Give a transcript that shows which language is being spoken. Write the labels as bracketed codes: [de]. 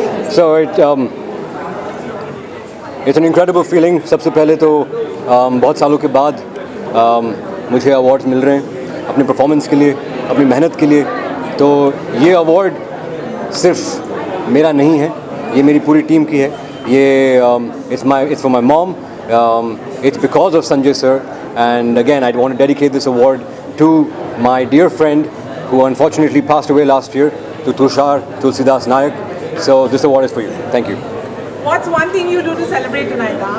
[en] So it's an incredible feeling. [hi] सबसे पहले तो बहुत सालों के बाद मुझे अवार्ड्स मिल रहे हैं अपनी परफॉर्मेंस के लिए, अपनी मेहनत के लिए. तो ये अवार्ड सिर्फ मेरा नहीं है, ये मेरी पूरी टीम की है. [en] ये it's for my mom. It's because of Sanjay sir. And again, I want to dedicate this award to my dear friend who unfortunately passed away last year, to Tushar Tulsidas Nayak. So this award is for you. Thank you. What's one thing you do to celebrate tonight,